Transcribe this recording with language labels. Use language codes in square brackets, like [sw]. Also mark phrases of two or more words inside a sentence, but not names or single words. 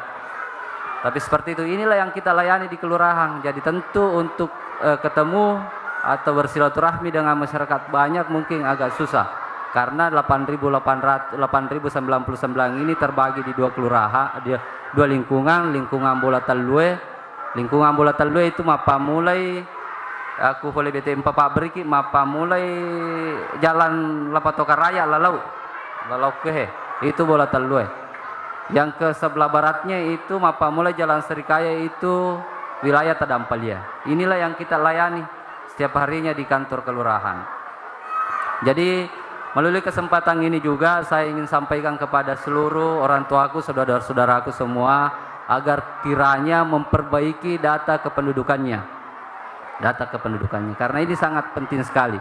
[id] Tapi seperti itu, inilah yang kita layani di kelurahan. Jadi tentu untuk ketemu atau bersilaturahmi dengan masyarakat banyak mungkin agak susah, karena 8.099 ini terbagi di dua kelurahan, dua lingkungan Bola Talue. Lingkungan Bola Talue itu mapa mulai aku boleh BTM Papa Beriki mapa mulai jalan Lapatoka Raya lalau ke itu Bola Talue. Yang ke sebelah baratnya itu mapa mulai jalan Serikaya, itu wilayah Tadampalia. Inilah yang kita layani setiap harinya di kantor kelurahan. Jadi melalui kesempatan ini juga saya ingin sampaikan kepada seluruh orang tuaku, saudara-saudaraku semua, agar kiranya memperbaiki data kependudukannya, karena ini sangat penting sekali.